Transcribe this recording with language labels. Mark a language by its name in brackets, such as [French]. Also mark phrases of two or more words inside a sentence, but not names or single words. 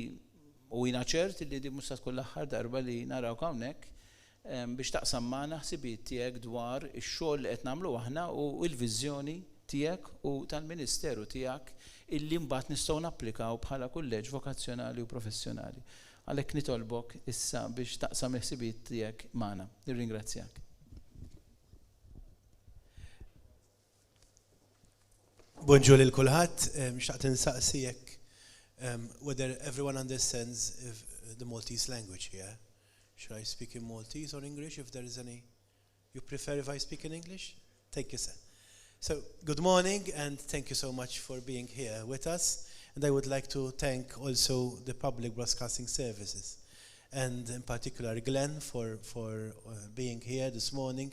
[Maltese] u jiena ċert li di mhux se tkun l-aħħar darba li narawk hawnhekk biex taqsam magħna ħsibiet tiegħek dwar ix-xogħol li qed nagħmlu aħna u l-viżjoni tiegħek u tal-Ministeru tiegħek illi mbagħad nistgħu napplikaw bħala kulleġġ vokazzjonali u professjonali. Għalhekk nitolbok issa biex taqsam il-ħsibiet tiegħek magħna. Nirringrazzjak. Bonġu lil kulħadd, xtaqt insaqsijek [English] whether everyone understands the Maltese language here. Should I speak in Maltese or English if there is any? You prefer if I speak in English? Thank you, sir. So, good morning and thank you so much for being here with us. And I would like to thank also the public broadcasting services and in particular Glenn for being here this morning.